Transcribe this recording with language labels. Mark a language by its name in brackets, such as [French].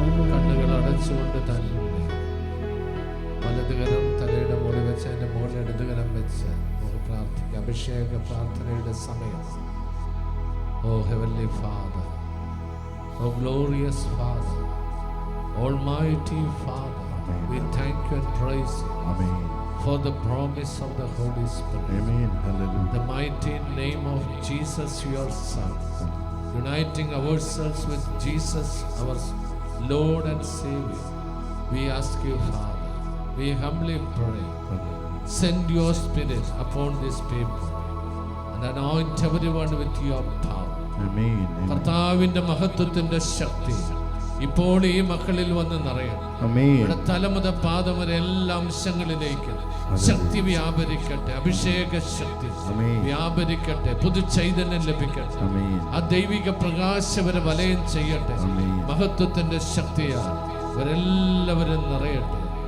[Malayalam] കണ്ണുകൾ അടച്ചുകൊണ്ട് തന്നെ വലതുകരം തലയുടെ മുകളിൽ വെച്ച് അതിന്റെ മുകളിൽ ഇടതുകരം വെച്ച് നമുക്ക് പ്രാർത്ഥിക്കാം. അഭിഷേക പ്രാർത്ഥനയുടെ സമയം. [English] Oh heavenly father, Oh glorious Father, Almighty Father, we thank you and praise you Amen. for the promise of the Holy Spirit. Amen. Hallelujah. The mighty name of Jesus, your Son, uniting ourselves with Jesus, our Lord and Savior. We ask you, Father, we humbly pray, send your Spirit upon these people and anoint everyone with your power. Amen. [Malayalam] കർത്താവിന്റെ മഹത്വത്തിന്റെ ശക്തി ഇപ്പോൾ ഈ മക്കളിൽ വന്ന് നിറയണം. [English] Amen. [Malayalam] ഇവിടെ തല മുതൽ പാദം വരെ എല്ലാ അംശങ്ങളിലേക്ക് ശക്തി വ്യാപരിക്കട്ടെ, അഭിഷേക ശക്തി വ്യാപരിക്കട്ടെ, പുതു ചൈതന്യം ലഭിക്കട്ടെ. ആ ദൈവിക പ്രകാശവരെ വലയം ചെയ്യട്ടെ. മഹത്വത്തിന്റെ ശക്തിയാൽ ഇവരെല്ലാവരും നിറയട്ടെ.